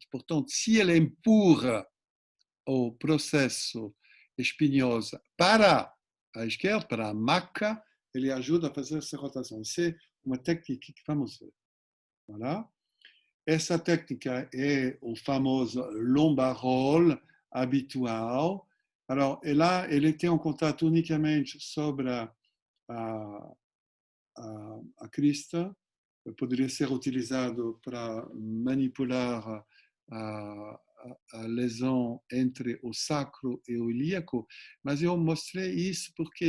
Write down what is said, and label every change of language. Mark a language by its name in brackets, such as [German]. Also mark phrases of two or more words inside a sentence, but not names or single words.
[Portuguese] Portanto, se ele empurra o processo espinhoso para a esquerda, para a maca, ele ajuda a fazer essa rotação. Isso é uma técnica que vamos ver. Voilà. Essa técnica é o famoso [English] lumbar roll [Portuguese] habitual. [French] Alors, et là, [Portuguese] ele tem um contato unicamente sobre a crista. Poderia ser utilizado para manipular a lesão entre o sacro e o ilíaco, mas eu mostrei isso porque